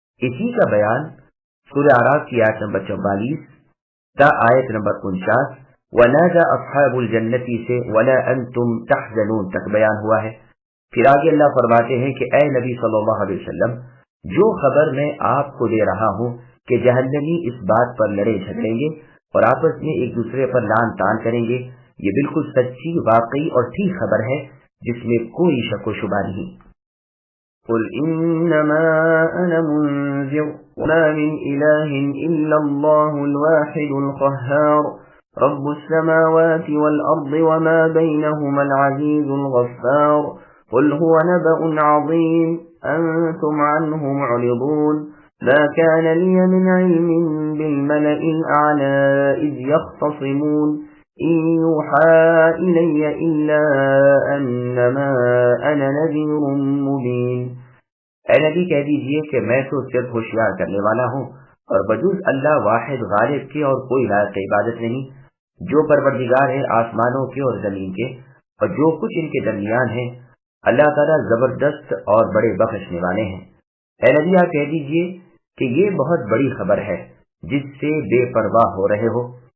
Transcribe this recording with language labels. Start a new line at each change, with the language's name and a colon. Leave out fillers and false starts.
Urdu: اسی کا بیان سورہ اعراف کی آیت نمبر 44 تا آیت نمبر 49
Arabic: وَنَادَى أَصْحَابُ الْجَنَّةِ
Urdu: سے
Arabic: وَلَا أَنْتُمْ تَحْزَنُونَ
Urdu: تک بیان ہوا ہے۔ پھر آگے اللہ فرماتے ہیں کہ اے نبی صلی اللہ علیہ وسلم، جو خبر میں آپ کو دے رہا ہوں کہ جہنمی اس بات پر لڑے جھگڑیں گے اور آپس میں ایک دوسرے پر لان تان کریں گے، یہ بالکل سچی، واقعی اور ٹھیک خبر ہے جس میں کوئی شک و شبہ نہیں۔
Arabic: قل انما انا منذر وما من اله الا الله الواحد القهار رب السماوات والارض وما بينهما العزيز الغفار قل هو نبأ عظيم انتم عنه معرضون ما كان لي من علم بالملأ الأعلى إذ يختصمون إن يوحى إلي إلا أنما أنا نذير مبين۔
Urdu: اے نبی کہہ دیجئے کہ میں تو صرف ہوشیار کرنے والا ہوں، اور بجز اللہ واحد غالب کے اور کوئی لائق عبادت نہیں، جو پروردگار ہے آسمانوں کے اور زمین کے اور جو کچھ ان کے درمیان ہے۔ اللہ تعالیٰ زبردست اور بڑے بخشنے والے ہیں۔ اے نبی آپ کہہ دیجئے کہ یہ بہت بڑی خبر ہے جس سے بے پرواہ ہو رہے ہو۔